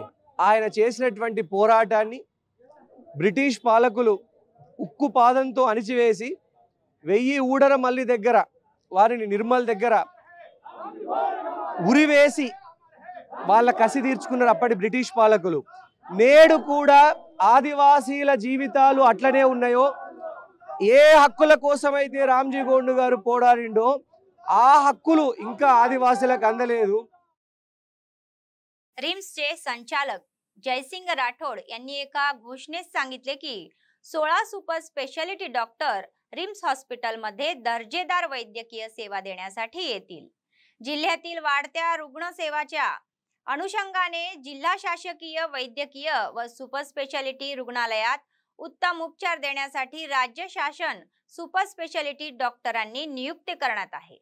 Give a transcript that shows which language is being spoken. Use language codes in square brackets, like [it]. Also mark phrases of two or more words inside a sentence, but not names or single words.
[te] ఆయన చేసినటువంటి పోరాటాన్ని బ్రిటిష్ పాలకులు ఉక్కు పాదంతో అణిచివేసి 1000 ఊడర మల్లి దగ్గర వారిని నిర్మల్ దగ్గర ఉరివేసి వాళ్ళ కసి తీర్చుకున్నారు అప్పటి బ్రిటిష్ పాలకులు. నేడు కూడా ఆదివాసీల జీవితాలు అట్లనే ఉన్నాయో, ఏ హక్కుల కోసమైతే రామ్జీ గోండు గారు పోరాడిండో ఆ హక్కులు ఇంకా आदिवासीలకు అందలేదు. [mr] रिम्सचे संचालक जयसिंग राठोड यांनी एका घोषणेत सांगितले की 16 सुपर स्पेशालिटी डॉक्टर रिम्स हॉस्पिटलमध्ये दर्जेदार वैद्यकीय सेवा देण्यासाठी येतील. जिल्ह्यातील वाढत्या रुग्णसेवाच्या अनुषंगाने जिल्हा शासकीय वैद्यकीय व सुपर स्पेशालिटी रुग्णालयात उत्तम उपचार देण्यासाठी राज्य शासन सुपर स्पेशालिटी डॉक्टरांनी नियुक्ती करण्यात आहे.